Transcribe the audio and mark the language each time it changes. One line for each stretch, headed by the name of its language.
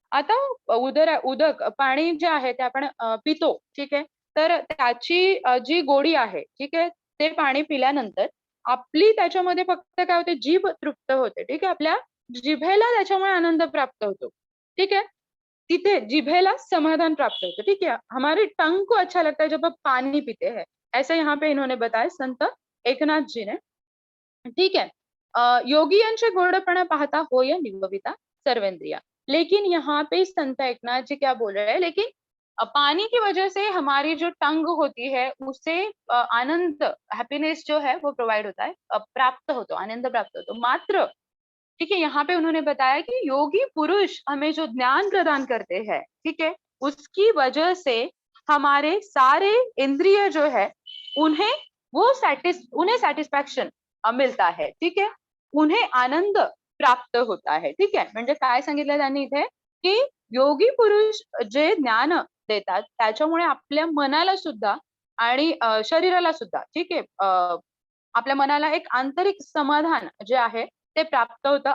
Marathi: आता उदक पाणी जे आहे ते आपण पितो. ठीक आहे. तर त्याची जी गोडी आहे, ठीक आहे, ते पाणी पिल्यानंतर आपली त्याच्यामध्ये फक्त काय होते, जीभ तृप्त होते. ठीक आहे. आपल्या जिभेला त्याच्यामुळे आनंद प्राप्त होतो. ठीक आहे. तिथे जिभेला समाधान प्राप्त होतं.
Hindi: ठीक है, हमारे टंग को अच्छा लगता है जब आप पानी पीते हैं, ऐसा यहाँ पे इन्होंने बताया संत एकनाथ जी ने. ठीक है.
Marathi: योगियांचे गोडपणा पाहता होय निवविता सर्वेंद्रिया.
Hindi: लेकिन यहाँ पे संत एकनाथ जी क्या बोल रहे हैं, लेकिन पानी की वजह से हमारी जो टंग होती है उसे आनंद, हैप्पीनेस जो है वो प्रोवाइड होता है,
Marathi: प्राप्त होतो, आनंद प्राप्त होतो.
Hindi: मात्र ठीक है, यहाँ पे उन्होंने बताया कि योगी पुरुष हमें जो ज्ञान प्रदान करते हैं, ठीक है, उसकी वजह से हमारे सारे इंद्रिय जो है उन्हें उन्हें सेटिस्फॅक्शन मिळता है.
Marathi: ठीक आहे,
Hindi: उन्हें आनंद प्राप्त होता है. ठीक आहे.
Marathi: म्हणजे काय सांगितलं त्यांनी इथे, की योगी पुरुष जे ज्ञान देतात त्याच्यामुळे आपल्या मनाला सुद्धा आणि शरीराला सुद्धा, ठीक आहे, आपल्या मनाला एक आंतरिक समाधान जे आहे ते प्राप्त होतं.